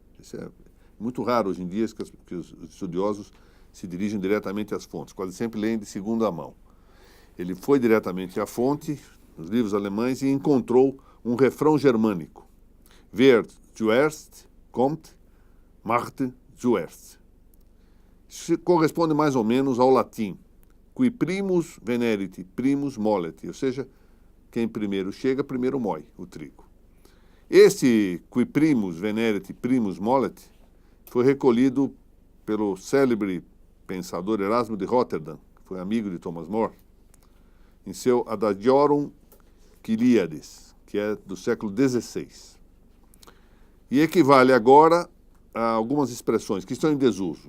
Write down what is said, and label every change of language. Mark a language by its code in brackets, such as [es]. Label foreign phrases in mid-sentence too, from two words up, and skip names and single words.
[pt] Isso é muito raro hoje em dia que os estudiosos se dirigem diretamente às fontes, quase sempre leem de segunda mão. Ele foi diretamente à fonte, nos livros alemães, e encontrou um refrão germânico. [de] Wer zuerst kommt, macht zuerst. [pt] Isso corresponde mais ou menos ao latim. [la] Qui primus venerit, primus molet, [pt] ou seja, quem primeiro chega, primeiro moe o trigo. Esse [la] qui primus venerit, primus molet [pt] foi recolhido pelo célebre pensador Erasmo de Rotterdam, que foi amigo de Thomas More, em seu Adagiorum Chiliades, que é do século XVI. E equivale agora a algumas expressões que estão em desuso.